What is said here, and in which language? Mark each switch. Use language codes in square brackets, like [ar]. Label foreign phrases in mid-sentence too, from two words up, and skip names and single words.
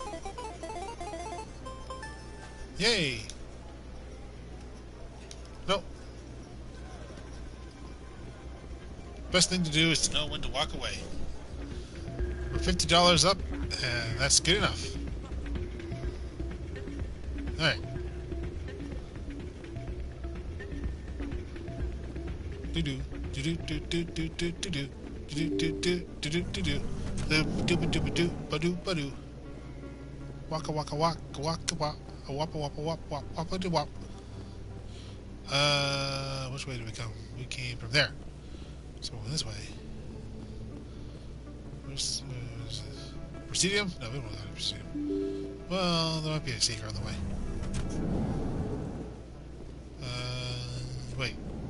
[en] Yay! Nope. Best thing to do is to know when to walk away. We're $50 up, and that's good enough. Alright. Do-do. Do-do-do-do-do-do-do. Do-do-do-do-do-do-do. Do-ba-do-ba-do. Ba-do-ba-do. Waka waka waka waka waka. Wappa wappa wap wap wappa do wap. Which way did we come? We came from there. So we're this way. Where's this? Presidium? No, we don't want to go to Presidium. Well, there might be a seeker on the way. Wait.